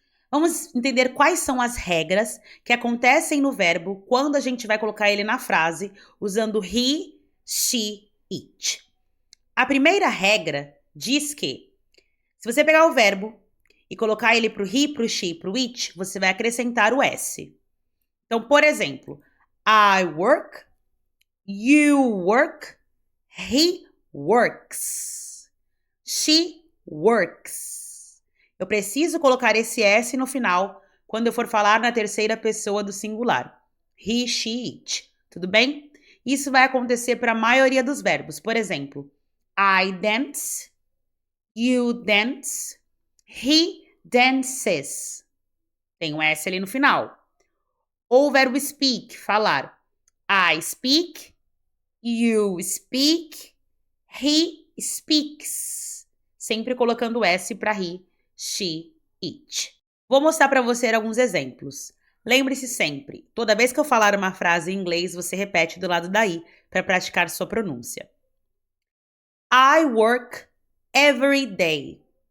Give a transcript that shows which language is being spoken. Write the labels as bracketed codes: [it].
[pt] Vamos entender quais são as regras que acontecem no verbo quando a gente vai colocar ele na frase usando he, she, it. A primeira regra diz que, se você pegar o verbo e colocar ele pro he, pro she, pro it, você vai acrescentar o S. Então, por exemplo, [en] I work, you work, he works, she works. [pt] Eu preciso colocar esse S no final quando eu for falar na terceira pessoa do singular. He, she, it. Tudo bem? Isso vai acontecer para a maioria dos verbos. Por exemplo, [en] I dance, you dance, he dances. [pt] Tem um S ali no final. Ou o verbo speak, falar. [en] I speak, you speak, he speaks. [pt] Sempre colocando o S para he, she, it. Vou mostrar para você alguns exemplos. Lembre-se sempre, toda vez que eu falar uma frase em inglês, você repete do lado daí para praticar sua pronúncia. [en] I work every day.